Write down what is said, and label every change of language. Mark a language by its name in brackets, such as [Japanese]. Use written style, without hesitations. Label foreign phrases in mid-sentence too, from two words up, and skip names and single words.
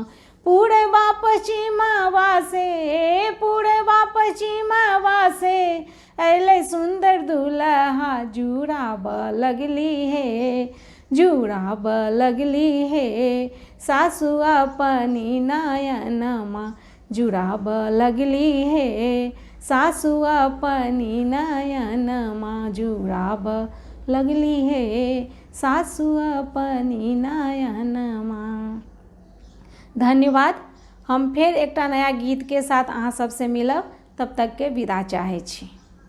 [Maithili] पूर्वा पश्चिम वासे अइले सुंदर दुल्हा जुड़ाब लगली हे सासु अपनी नयन माँ जुड़ाब लगली हे सासु अपनी नयन माँ जुड़ाब लगली हे सासु अपनी नयन माँ। धन्यवाद। हम फिर एकटा नया गीत के साथ अहाँ सबसे मिलब। तब तक के विदा चाहै छी।